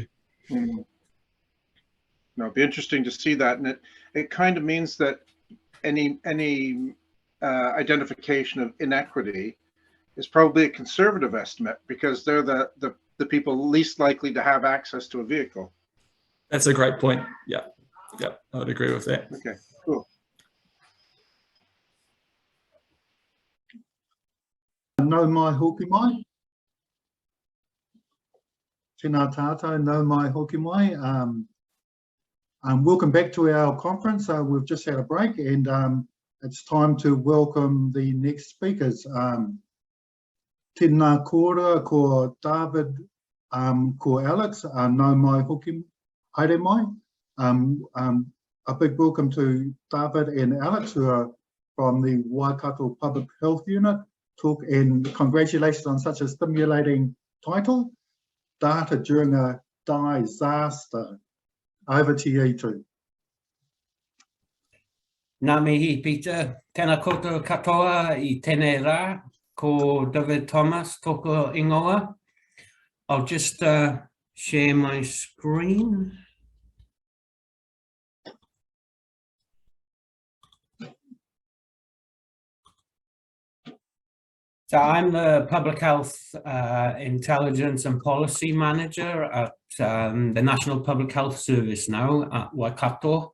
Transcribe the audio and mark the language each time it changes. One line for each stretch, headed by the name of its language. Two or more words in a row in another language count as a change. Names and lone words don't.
English: No, it'd be interesting to see that, and it kind of means that any identification of inequity is probably a conservative estimate, because they're the people least likely to have access to a vehicle. That's a great point. Yeah, I would agree with that. Okay, cool.
Māori: No mai hoki mai. Tēnā tātou, no mai hoki mai.
English: Welcome back to our conference. We've just had a break, and it's time to welcome the next speakers.
Māori: Tēnā kōrua ko David, ko Alex, no mai hoki haere mai.
English: A big welcome to David and Alex, who are from the Waikato Public Health Unit. And congratulations on such a stimulating title, Data During a diSARSter. Over to you two.
Māori: Nā mihi, Peter. Tēnā koutou katoa I tēnei rā, ko David Thomas toko ingoa.
English: I'll just share my screen. So I'm the Public Health Intelligence and Policy Manager at the National Public Health Service now at Waikato.